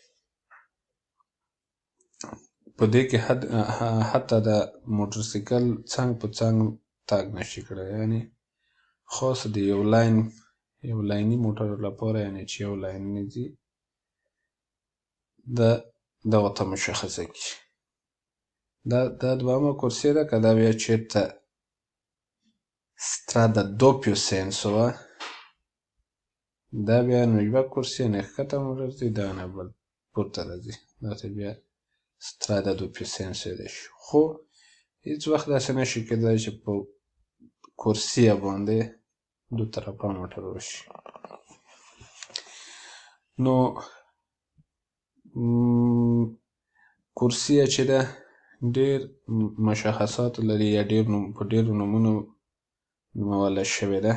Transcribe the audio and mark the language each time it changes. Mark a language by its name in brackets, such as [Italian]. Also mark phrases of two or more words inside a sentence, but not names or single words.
[Pashto] په دې کې حتی د موټرسایکل څنګ په څنګ تګ نشي کړی، یعنې خاص د یو لایني موټرو لپاره، یعنې چې یو لاین ځي دغو ته مشخصه کړي. دا دویمه کورسیه ده. که دا بیا چېرته [Italian] strada doppio senso [Pashto] وه، دا بیا نو یوه کورسیه نه ښکته موټر ځي، دا نه بل پورته راځي، دا ته بیا [Italian] strada doppio senso [Pashto] ویلی شي. خو هیڅ وخت داسې نشي کېدلی چې په کورسیه باندې دو طرفه موټر وشي. نو کورسیه چې ده ډېر مشخصات لري یا په ډېرو نومونو نوموله شوې ده.